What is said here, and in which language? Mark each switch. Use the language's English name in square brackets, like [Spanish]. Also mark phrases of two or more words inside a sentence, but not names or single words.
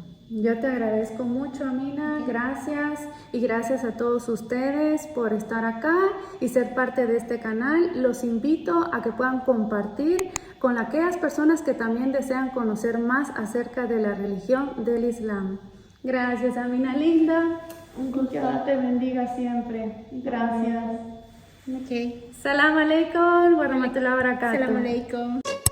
[Spanish] Yo te agradezco mucho, Amina, gracias, y gracias a todos ustedes por estar acá y ser parte de este canal. Los invito a que puedan compartir con aquellas personas que también desean conocer más acerca de la religión del Islam. Gracias, Amina linda. Un gusto. Dios te bendiga siempre. Gracias. Okay. [Arabic] سلام عليكم و رحمة الله و بركاته. سلام عليكم.